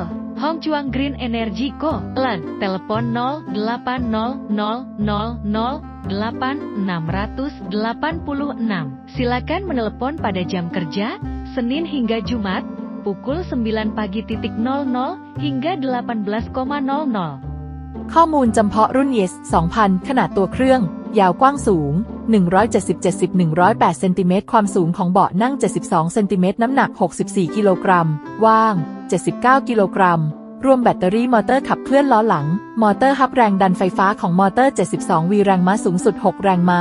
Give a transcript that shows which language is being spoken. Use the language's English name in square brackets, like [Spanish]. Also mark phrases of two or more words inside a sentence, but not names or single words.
[Indonesian] Hongchuang Green Energy Co. LAN, telepon 0800080686. Silakan menelepon pada jam kerja, Senin hingga Jumat, pukul 9 pagi.00 hingga 18.00. [Thai] ข้อมูลจำเพาะรุ่น YES 2000 ขนาดตัวเครื่องยาวกว้างสูง 170-108 เซนติเมตรความสูงของเบาะนั่ง 72 เซนติเมตรน้ำหนัก 64 กิโลกรัมว่าง 79 กิโลกรัมรวมแบตเตอรี่มอเตอร์ขับเคลื่อนล้อหลังมอเตอร์ฮับแรงดันไฟฟ้าของมอเตอร์ 72 วีแรงม้าสูงสุด 6 แรงม้า